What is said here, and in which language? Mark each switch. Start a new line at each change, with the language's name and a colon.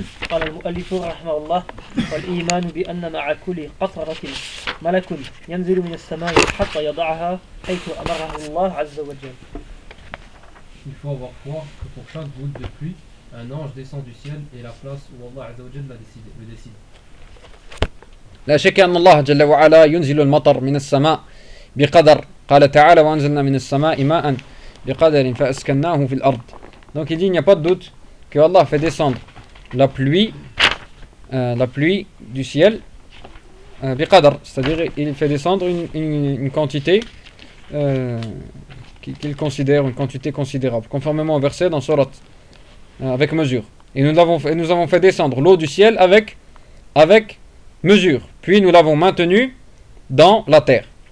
Arabic: قال المؤلف رحمه الله والإيمان بأن مع كل قطرة ملك ينزل من السماء حتى يضعها حيث أمره الله عز وجل.
French: Il faut avoir foi que pour chaque goutte de pluie, un ange descend du ciel et la place où Allah
Arabic: عز وجل
French: le décide.
Arabic: لا شك أن الله جل وعلا ينزل المطر من السماء بقدر. قال تعالى وأنزلنا من السماء ماء بقدر فأسكناه في الأرض.
French: Donc il dit il n'y a pas de doute que Allah fait descendre la pluie du ciel biqadr, c'est-à-dire il fait descendre une quantité qu'il considère une quantité considérable conformément au verset dans surat avec mesure, et nous avons fait descendre l'eau du ciel avec mesure, puis nous l'avons maintenue dans la terre.